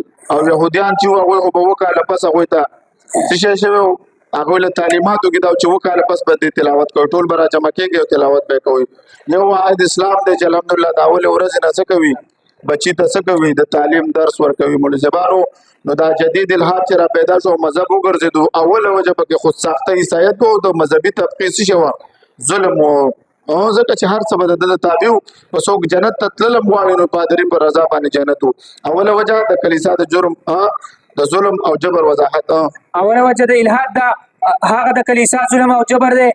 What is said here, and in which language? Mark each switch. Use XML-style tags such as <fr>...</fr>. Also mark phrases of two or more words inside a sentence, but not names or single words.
<ps>او یهودیان چې وو هغوی خو به اووه کاله پس هغوی ته څه شی شوی و، هغوی له تعلیماتو کې دا چې اووه کاله پس به دې تلاوت کوي، ټول به راجمع کېږي او تلاوت به یې کوئ. یو واحد اسلام دی چې الحمدلله د اولې ورځې نه څه کوي، بچي ته څه کوي، د تعلیم درس ورکوي. مولوي صاحبانو نو دا جدید الحاد چې را پیدا شو مذهب وګرځېدو، اوله وجه پکې خود ساخته عیسایت و، د مذهبي طبقې څه شی وه، ظلم و. ځکه چې هر څه به د ده تابع وو، په څوک جنت ته تللم غواړي نو پادري په رضا باندې جنت و. اوله وجه د کلیسا د جرم، د ظلم او جبر وضاحت. اوله وجه د الحاد دا هغه د کلیسا ظلم او جبر دی.</ps>